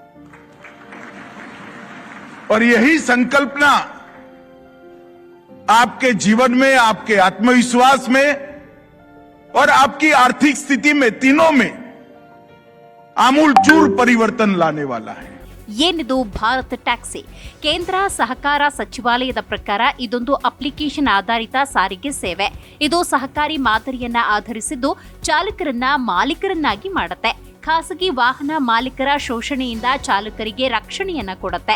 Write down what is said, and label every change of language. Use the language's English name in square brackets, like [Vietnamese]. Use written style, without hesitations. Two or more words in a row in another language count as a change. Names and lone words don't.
[Hindi] और यही संकल्पना आपके जीवन में, आपके आत्मविश्वास में और आपकी आर्थिक स्थिति में, तीनों में आमूलचूल परिवर्तन लाने वाला है. [Kannada] ಏನಿದು ಭಾರತ್ ಟ್ಯಾಕ್ಸಿ? ಕೇಂದ್ರ ಸಹಕಾರ ಸಚಿವಾಲಯದ ಪ್ರಕಾರ ಇದೊಂದು ಅಪ್ಲಿಕೇಶನ್ ಆಧಾರಿತ ಸಾರಿಗೆ ಸೇವೆ. ಇದು ಸಹಕಾರಿ ಮಾದರಿಯನ್ನ ಆಧರಿಸಿದ್ದು ಚಾಲಕರನ್ನ ಮಾಲೀಕರನ್ನಾಗಿ ಮಾಡುತ್ತೆ. ಖಾಸಗಿ ವಾಹನ ಮಾಲೀಕರ ಶೋಷಣೆಯಿಂದ ಚಾಲಕರಿಗೆ ರಕ್ಷಣೆಯನ್ನ ಕೊಡುತ್ತೆ.